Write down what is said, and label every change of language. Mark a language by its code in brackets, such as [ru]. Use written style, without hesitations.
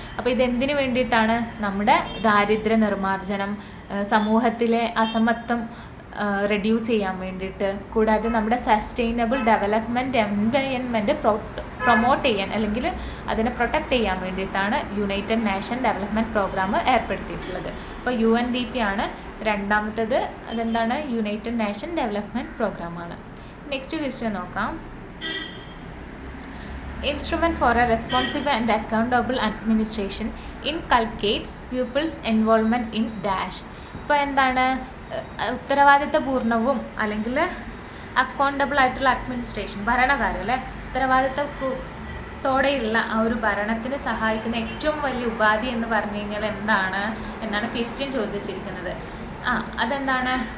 [ml] അപ്പോൾ ഇതെന്തിനു വേണ്ടിയിട്ടാണ്? നമ്മുടെ ദാരിദ്ര്യ നിർമ്മാർജ്ജനം, സമൂഹത്തിലെ അസമത്വം റെഡ്യൂസ് ചെയ്യാൻ വേണ്ടിയിട്ട്, കൂടാതെ നമ്മുടെ സസ്റ്റൈനബിൾ ഡെവലപ്മെൻറ്റ് എൻവയൺമെൻറ്റ് പ്രൊമോട്ട് ചെയ്യാൻ അല്ലെങ്കിൽ അതിനെ പ്രൊട്ടക്റ്റ് ചെയ്യാൻ വേണ്ടിയിട്ടാണ് യുണൈറ്റഡ് നാഷൻ ഡെവലപ്മെൻറ്റ് പ്രോഗ്രാം ഏർപ്പെടുത്തിയിട്ടുള്ളത്. അപ്പോൾ UNDP ആണ് രണ്ടാമത്തത്. അതെന്താണ്? യുണൈറ്റഡ് നാഷൻ ഡെവലപ്മെൻറ്റ് പ്രോഗ്രാമാണ്. നെക്സ്റ്റ് ക്വസ്റ്റ്യൻ നോക്കാം. [en] Instrument for a responsive and accountable administration inculcates pupils' involvement in dash. [ml] ഇപ്പോൾ എന്താണ്? ഉത്തരവാദിത്തപൂർണവും അല്ലെങ്കിൽ അക്കൗണ്ടബിൾ ആയിട്ടുള്ള അഡ്മിനിസ്ട്രേഷൻ, ഭരണകാര്യം അല്ലേ, ഉത്തരവാദിത്തത്തോടെയുള്ള ആ ഒരു ഭരണത്തിന് സഹായിക്കുന്ന ഏറ്റവും വലിയ ഉപാധി എന്ന് പറഞ്ഞു കഴിഞ്ഞാൽ എന്നാണ് ക്വസ്റ്റ്യൻ ചോദിച്ചിരിക്കുന്നത്. അതെന്താണ്?